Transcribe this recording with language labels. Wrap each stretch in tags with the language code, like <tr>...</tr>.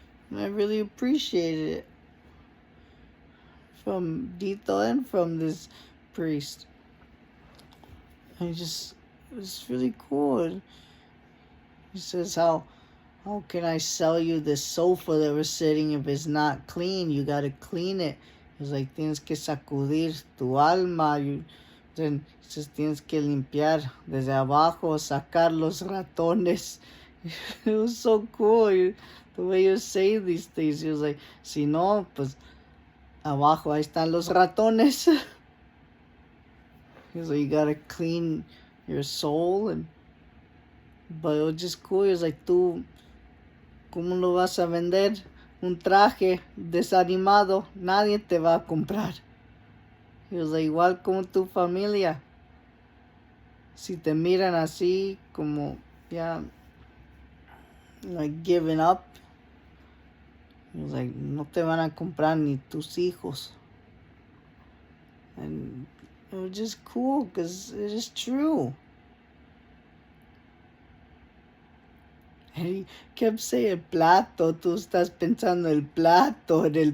<en>And I really appreciated it. From Dito and from this priest. And it was really cool. And he says, how can I sell you this sofa that we're sitting if it's not clean? You got to clean it. He's like,</en> <es>tienes que sacudir tu alma.</es> <en>Then he says,</en> <es>tienes que limpiar desde abajo, sacar los ratones.</es> <en>It was so cool. The way you say these things. He was like,</en> <es>si no, pues abajo ahí están los ratones.</es> <en>He was like, you got to clean your soul. But it was just cool. He was like,</en> <es>tú, ¿cómo lo vas a vender? Un traje desanimado, nadie te va a comprar.</es> <en>He was like,</en> <es>igual como tu familia. Si te miran así, como ya,</es> <en>like giving up. He was like,</en> <es>no te van a comprar ni tus hijos.</es> <en>And it was just cool because it is true. And he kept saying plato.</en> <es>Tú estás pensando en el plato.</es>